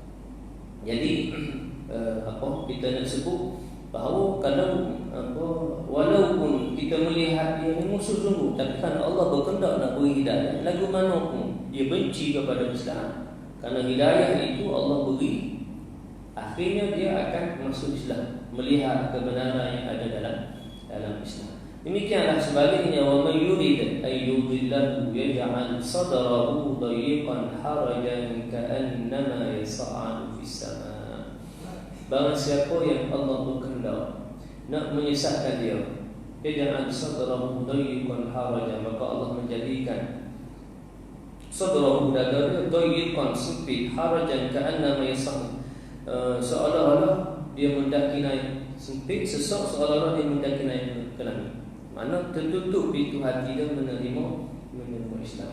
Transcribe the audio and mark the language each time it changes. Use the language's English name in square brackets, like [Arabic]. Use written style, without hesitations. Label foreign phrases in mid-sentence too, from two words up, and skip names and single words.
[Malay] Jadi kita nak sebut bahawa kalau walaupun kita melihat dia ni musuh sungguh, tapi kerana Allah berkehendak nak beri hidayah, lagu mana pun dia benci kepada Islam, kerana hidayah itu Allah beri, akhirnya dia akan masuk Islam, melihat kebenaran yang ada dalam Islam. Demikianlah sebaliknya, [Arabic] ومن يرد أن يضله يجعل صدره ضيقا حرجا كأنما يصعد في السماء'. [Malay] Barang siapa yang Allah berkehendak nak menyesatkan dia, [Arabic] يجعل صدره ضيقا حرجا, [Malay] maka Allah menjadikan sadrahu dada dia dayiqan sempit, [Arabic] حرجا كأنما يصعد, [Malay] seolah-olah dia mendaki naik sempit, sesak seolah-olah dia mendaki naik ke langit. Mana tertutup pintu hati dia menerima Islam.